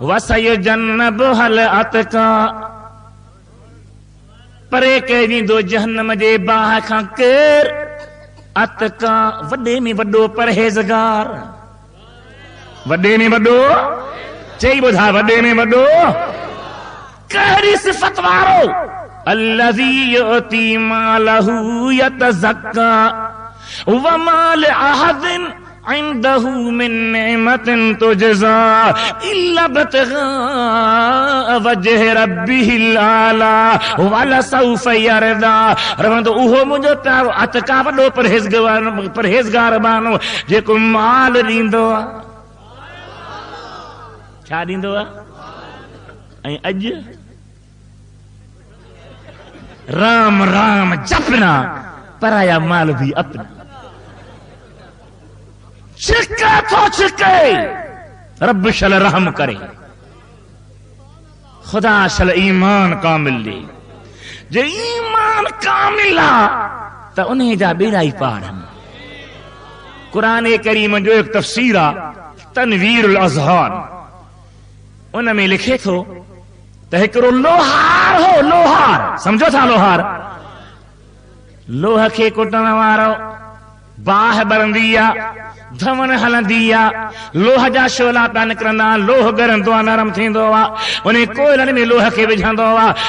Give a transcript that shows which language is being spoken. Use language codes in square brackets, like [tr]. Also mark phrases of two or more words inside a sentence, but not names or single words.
[ar] وسيجنبها الأتقى, [sd] परे कईंदो जहन्नम जे बाहि खां केर? अतका, वॾे में वॾो परहेज़गार, वॾे में वॾो, चई ॿुधा वॾे में वॾो कहिड़ी सिफ़त वारो? [ar] الذي يؤتي ماله يتزكى وما لأحد عنده من نعمة تجزى إلا ابتغاء وجه ربه الأعلى ولسوف يرضى. [sd] रहंदो उहो मुंहिंजो प्यारो अतका वॾो परहेज़गार बानो जेको माल ॾींदो आहे। छा ॾींदो आहे? ऐं अॼु [hi] राम राम जपना, पराया माल भी अपना। [sd] छिके तो छिके, रब शल रहम करे, खुदा शल ईमान कामिल दे। जे ईमान कामिल आहे त उन्हें जा बेड़ा ई पार आहिनि। कुरान करीम जो एक तफ़सीर आहे तनवीरुल अज़हान, उन में लिखे थो त हिकिड़ो लोहार हो, लोहार समझो था लोहार, लोह खे कुटण वारो, बाहि ॿरंदी आहे, धवण हलंदी आहे, लोह जा शोला पिया निकिरंदा, लोह ॻरंदो आहे, नरम थींदो आहे, उन कोयलनि में लोह खे विझंदो आहे।